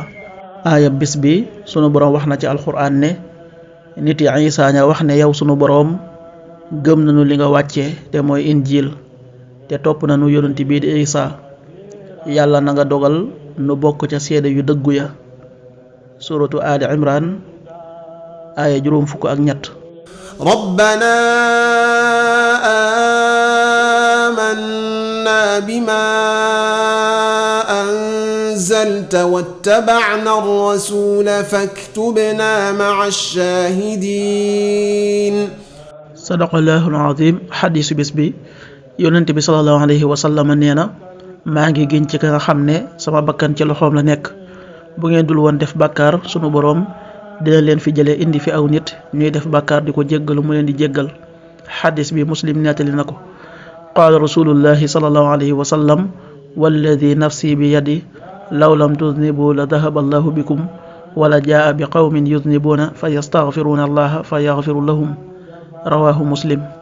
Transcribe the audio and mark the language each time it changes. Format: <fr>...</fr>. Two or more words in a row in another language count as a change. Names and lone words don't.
<wo>aaya bis bi sunu boroom wax na ci alxuraan ne nit yi Isaa ña wax ne yow sunu boroom gëm nañu li nga wàcce te mooy injiil te topp nañu yonent bii di Isaa yàlla na nga dogal nu bokk ca seede yu dëggu ya. suratu Ali Imran aaya juróom fukk ak ñett.</wo> <ar>ربنا آمنا بما أنزلت واتبعنا الرسول فاكتبنا مع الشاهدين. صدق الله العظيم.</ar> <wo>xadiisu bis bi yonent bi</wo> <ar>صلى الله عليه وسلم</ar> <wo>nee na maa ngi giñ ci ka nga xam ne sama bakkan ci loxoom la nekk bu ngeen dul woon def bàkkaar sunu boroom dina leen fi jëlee indi fi aw nit ñuy def bàkkaar di ko jéggalu mu leen di jéggal. xadis bi muslim nettali na ko.</wo> <ar>قال رسول الله صلى الله عليه وسلم والذي نفسي بيده لو لم تذنبوا لذهب الله بكم ولجاء بقوم يذنبون فيستغفرون الله فيغفر لهم رواه مسلم.</ar>